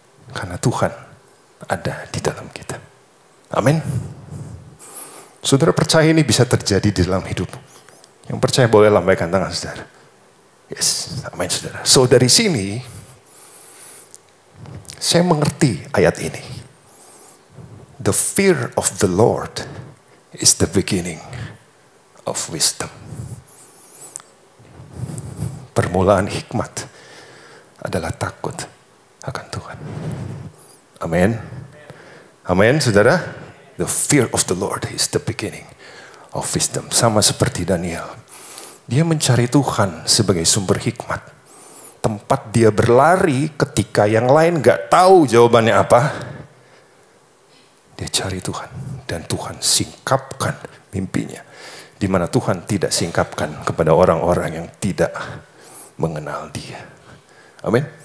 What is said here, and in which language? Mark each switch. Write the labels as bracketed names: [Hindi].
[Indonesian] Karena Tuhan ada di dalam kita. Amin. Saudara percaya ini bisa terjadi di dalam hidupmu. Yang percaya boleh lambaikan tangan saudara. Yes, amin saudara. So dari sini, saya mengerti ayat ini. [English] The fear of the Lord is the beginning of wisdom. [Indonesian] Permulaan hikmat adalah takut akan Tuhan. Amin. Amin, saudara. [English] The fear of the Lord is the beginning of wisdom. [Indonesian] Sama seperti Daniel. Dia mencari Tuhan sebagai sumber hikmat. Tempat dia berlari ketika yang lain gak tahu jawabannya apa. Dia cari Tuhan. Dan Tuhan singkapkan mimpinya. Di mana Tuhan tidak singkapkan kepada orang-orang yang tidak mengenal dia. Amin.